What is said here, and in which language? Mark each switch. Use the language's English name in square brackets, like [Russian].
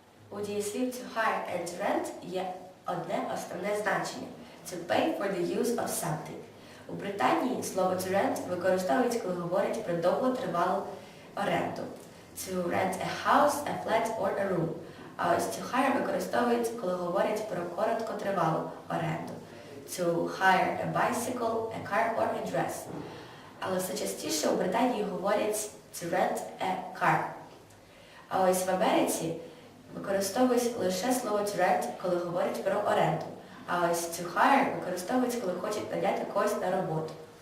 [Ukrainian] У дієслів [English] to hire and to rent [Ukrainian] є одне основне значення – [English] to pay for the use of something. [Ukrainian] У Британії слово to rent використовують, коли говорять про довготривалу оренду. [English] To rent a house, a flat or a room. [Ukrainian] А ось to hire використовують, коли говорять про короткотривалу оренду. [English] To hire a bicycle, a car or a dress. [Ukrainian] Але все частіше у Британії говорять [English] to rent a car. [Ukrainian] А ось в Америці використовують лише слово to rent, коли говорять про оренду. А ось to hire використовують, коли хочуть наняти когось на роботу.